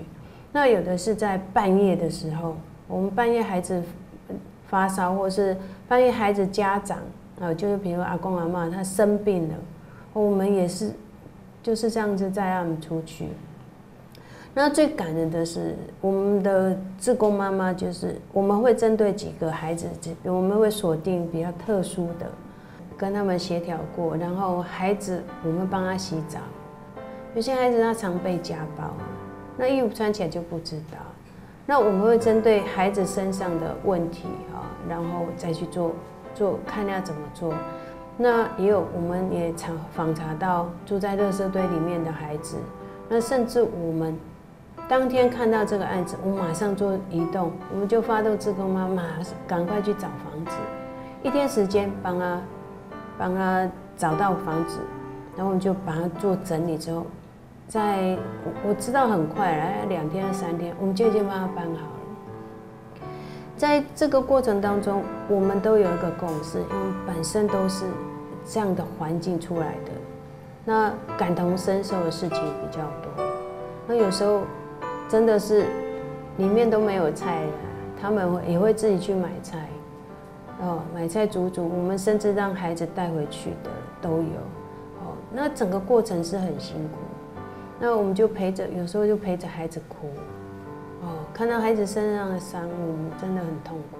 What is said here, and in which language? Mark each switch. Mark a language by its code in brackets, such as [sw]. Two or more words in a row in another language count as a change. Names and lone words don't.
[zh] 那有的是在半夜的時候，我們半夜孩子發燒，或是半夜孩子家長就是比如阿公阿嬤他生病了，我們也是就是這樣子帶他們出去。那最感人的是，我們的志工媽媽就是我們會針對幾個孩子，我們會鎖定比較特殊的，跟他們協調過，然後孩子我們幫他洗澡。有些孩子他常被家暴，那衣服穿起來就不知道。那我們會針對孩子身上的問題然後再去做看要怎麼做。那也有我們也訪查到住在垃圾堆裡面的孩子，那甚至我們當天看到這個案子，我馬上做移動，我們就發動志工媽媽趕快去找房子，一天時間幫他找到房子，然後我們就把它做整理之後，我知道很快2天3天，我們就已經幫他搬好了。在這個過程當中，我們都有一個共識，因為本身都是這樣的環境出來的，那感同身受的事情比較多，那有時候。真的是裡面都沒有菜了，他們也會自己去買菜，買菜煮，我們甚至讓孩子帶回去的都有，那整個過程是很辛苦，那我們就有時候就陪着孩子哭，看到孩子身上的傷，我們真的很痛苦，